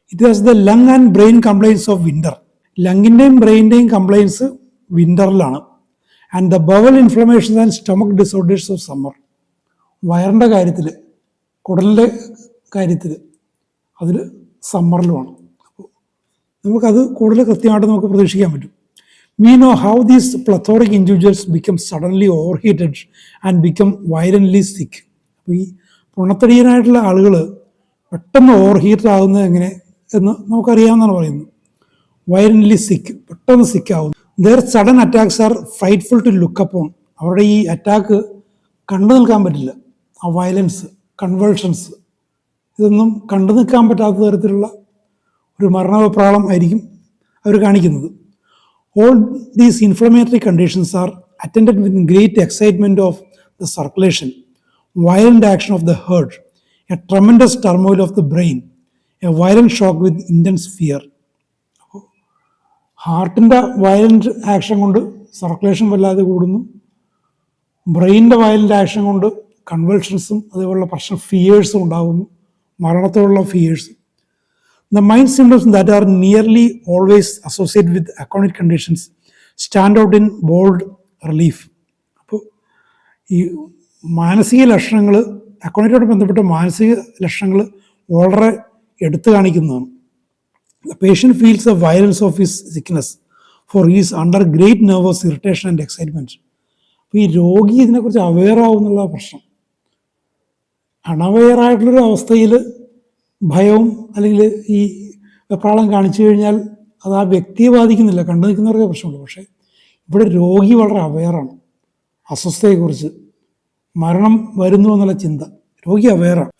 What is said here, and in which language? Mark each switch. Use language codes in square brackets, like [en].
[en] It has the lung and brain complaints of winter. [ml] ലങ്ങിൻ്റെയും ബ്രെയിൻ്റെയും compliance വിൻ്ററിലാണ്. [en] And the bowel inflammation and stomach disorders of summer. [ml] വയറിൻ്റെ കാര്യത്തിൽ, കുടലിൻ്റെ കാര്യത്തിൽ, അതിൽ സമ്മറിലുമാണ്. അപ്പോൾ നമുക്കത് കൂടുതൽ കൃത്യമായിട്ട് നമുക്ക് പ്രതീക്ഷിക്കാൻ പറ്റും. [en] We know how these plethoric individuals become suddenly overheated and become violently sick. [ml] അപ്പോൾ ഈ പുണത്തടിയനായിട്ടുള്ള ആളുകൾ പെട്ടെന്ന് ഓവർഹീറ്റഡ് ആകുന്നത് എങ്ങനെ എന്ന് നമുക്കറിയാമെന്നാണ് പറയുന്നത്. [en] violently sick, [ml] പെട്ടെന്ന് സിക്കാവുന്നു. [en] Their sudden attacks are frightful to look upon. [ml] അവരുടെ ഈ അറ്റാക്ക് കണ്ടു നിൽക്കാൻ പറ്റില്ല. ആ വയലൻസ്, കൺവേർഷൻസ്, ഇതൊന്നും കണ്ടു നിൽക്കാൻ പറ്റാത്ത തരത്തിലുള്ള ഒരു മരണവെപ്രാളം ആയിരിക്കും അവർ കാണിക്കുന്നത്. [en] All these inflammatory conditions are attended with great excitement of the circulation, violent action of the heart, a tremendous turmoil of the brain, a violent shock with intense fear. [ml] ഹാർട്ടിൻ്റെ violent action കൊണ്ട് circulation വല്ലാതെ കൂടുന്നു. ബ്രെയിനിൻ്റെ violent action കൊണ്ട് കൺവൾഷൻസും അതേപോലുള്ള പ്രശ്നം, ഫിയേഴ്സും ഉണ്ടാകുന്നു, മരണത്തോടുള്ള fears. [en] The mind symptoms that are nearly always associated with aconic conditions stand out in bold relief. [ml] അപ്പോൾ ഈ മാനസിക ലക്ഷണങ്ങൾ, അക്കോണിക്കോട് ബന്ധപ്പെട്ട മാനസിക ലക്ഷണങ്ങൾ വളരെ എടുത്തു കാണിക്കുന്നതാണ്. [en] The patient feels the violence of his sickness, for he is under great nervous irritation and excitement. [ml] അപ്പോൾ ഈ രോഗി ഇതിനെക്കുറിച്ച് അവെയർ ആവുന്നുള്ള പ്രശ്നം. അണവെയറായിട്ടുള്ളൊരു അവസ്ഥയിൽ ഭയവും അല്ലെങ്കിൽ ഈ വെപ്രാളം കാണിച്ചു കഴിഞ്ഞാൽ അത് ആ വ്യക്തിയെ ബാധിക്കുന്നില്ല, കണ്ടു നിൽക്കുന്നവർക്ക് പ്രശ്നമുള്ളൂ. പക്ഷേ ഇവിടെ രോഗി വളരെ അവെയറാണ്. അസ്വസ്ഥതയെക്കുറിച്ച്, മരണം വരുന്നു എന്നുള്ള ചിന്ത, രോഗി അവെയറാണ്.